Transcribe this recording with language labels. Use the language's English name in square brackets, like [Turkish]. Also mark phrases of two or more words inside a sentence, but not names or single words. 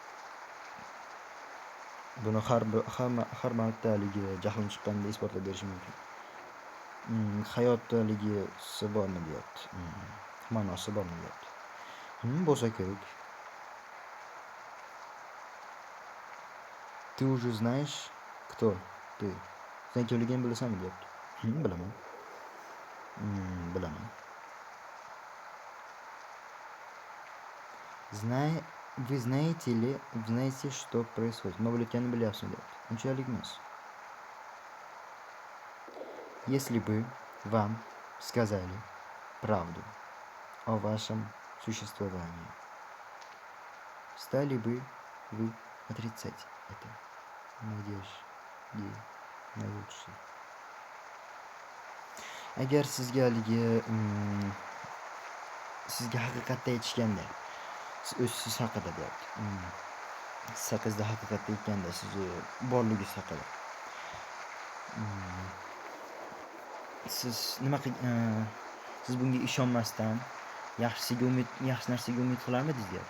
[Uzbek] Buni har marta haligi jahlim chiqqanda isbotlab berishim mumkin. Hayotdaligisi bormi deyapti. Ma'nosi bormi deyapti. Bo'lsa kerak. [Russian] Ты уже знаешь, кто ты? [Uzbek] Sen kimligingni bilasanmi deyapti. Bilaman. Bilaman. [Russian] Вы знаете, что происходит? [Uzbek] Nima bo'layotganini bilyapsizmi deyapti. Unchalik emas. [Russian] Если бы вам сказали правду о вашем существовании, стали бы вы отрицать это? Надежде на лучшее. [Uzbek] Agar sizga sizga haqiqatni aytishganda, siz haqida deyapti. Siz haqingizda haqiqatni aytganda, sizni borligingiz haqida. Siz siz bunga ishonmasdan yaxshi narsaga umid qilarmidingiz deyapti.